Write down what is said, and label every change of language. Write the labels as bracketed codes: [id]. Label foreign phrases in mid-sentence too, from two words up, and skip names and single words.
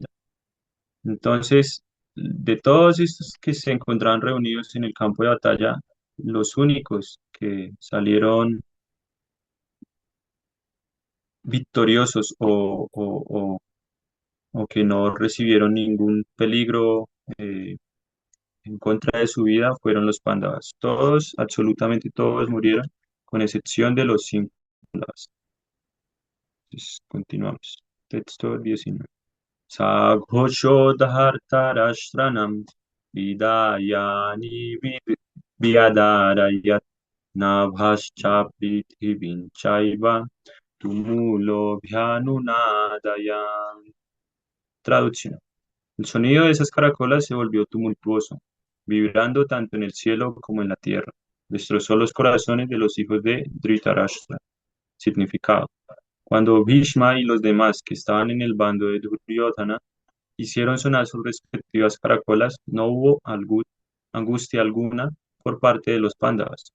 [es] Entonces, de todos estos que se encontraban reunidos en el campo de batalla, los únicos que salieron victoriosos o que no recibieron ningún peligro en contra de su vida fueron los Pándavas. Todos, absolutamente todos murieron, con excepción de los 5 Pándavas. Entonces, continuamos. Texto 19. [sa] Saghoshodhartarashranam vidayani vyadarayat nabhascha prithivin chaiva tumulo bhyanunadayan. [es] Traducción. El sonido de esas caracolas se volvió tumultuoso, vibrando tanto en el cielo como en la tierra. Destrozó los corazones de los hijos de Dhritarashtra. Significado. Cuando Bhishma y los demás que estaban en el bando de Duryodhana hicieron sonar sus respectivas caracolas, no hubo angustia alguna por parte de los Pándavas.